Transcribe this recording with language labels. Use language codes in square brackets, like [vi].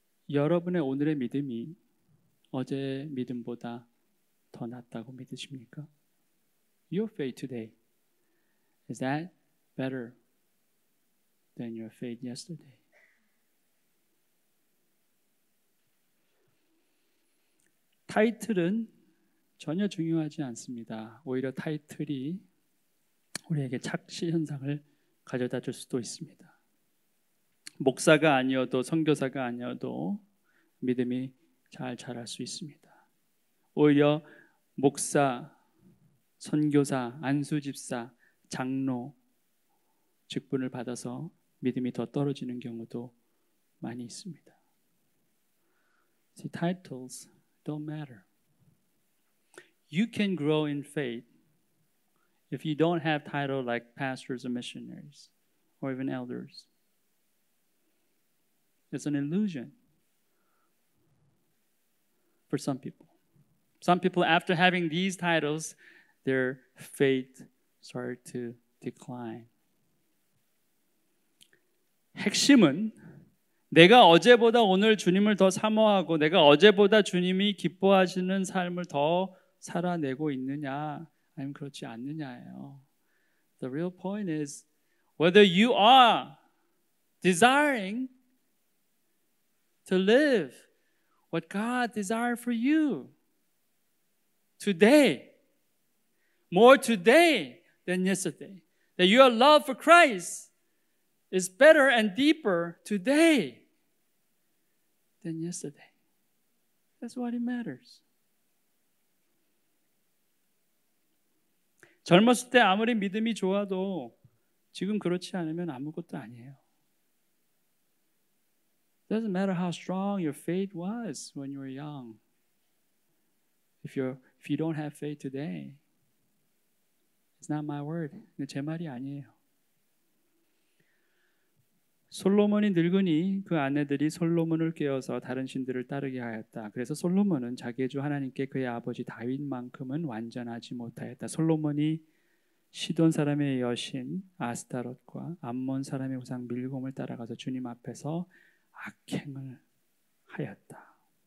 [ko] 여러분의 오늘의 믿음이 어제 믿음보다 더 낫다고 믿으십니까? [en] Your faith today, is that better than your faith yesterday? [ko] 타이틀은 전혀 중요하지 않습니다. 오히려 타이틀이 우리에게 착시 현상을 가져다 줄 수도 있습니다. 목사가 아니어도 선교사가 아니어도 믿음이 잘 자랄 수 있습니다. 오히려 목사, 선교사, 안수집사, 장로 직분을 받아서 믿음이 더 떨어지는 경우도 많이 있습니다. [en] See, titles don't matter. You can grow in faith if you don't have title like pastors or missionaries or even elders. It's an illusion for some people. Some people, after having these titles, their faith started to decline. [ko] 핵심은 내가 어제보다 오늘 주님을 더 사모하고 내가 어제보다 주님이 기뻐하시는 삶을 더 살아내고 있느냐 아니면 그렇지 않느냐예요. [en] The real point is whether you are desiring to live what God desired for you today, more today than yesterday. That your love for Christ is better and deeper today than yesterday. That's what it matters. [ko] 젊었을 때 아무리 믿음이 좋아도 지금 그렇지 않으면 아무것도 아니에요. [en] Doesn't matter how strong your faith was when you were young. If you don't have faith today, it's not my word. [ko] 제 말이 아니에요. 솔로몬이 늙으니 그 아내들이 솔로몬을 깨워서 다른 신들을 따르게 하였다. 그래서 솔로몬은 자기의 주 하나님께 그의 아버지 다윗만큼은 완전하지 못하였다. 솔로몬이 시돈 사람의 여신 아스타롯과 암몬 사람의 우상 밀곰을 따라가서 주님 앞에서 악행을 하였다.